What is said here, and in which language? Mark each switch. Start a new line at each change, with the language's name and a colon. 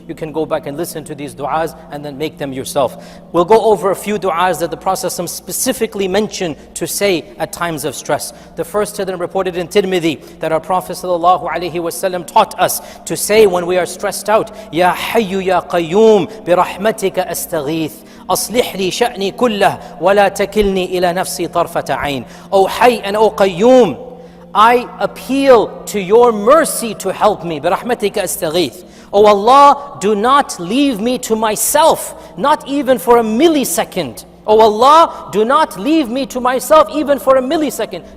English: You can go back and listen to these du'as and then make them yourself. We'll go over a few du'as that the Prophet ﷺ specifically mentioned to say at times of stress. The first of them reported in Tirmidhi that our Prophet ﷺ taught us to say when we are stressed out,
Arabic: Ya Hayyu Ya Qayyum bi rahmatika astaghith. أصلح لي شأني كله ولا تكلني إلى نفسي طرفة عين.
English: O Hayy and O Qayyum, I appeal to your mercy to help me.
Arabic: برحمتك أستغيث.
English: O Allah, do not leave me to myself, not even for a millisecond. O Allah, do not leave me to myself even for a millisecond.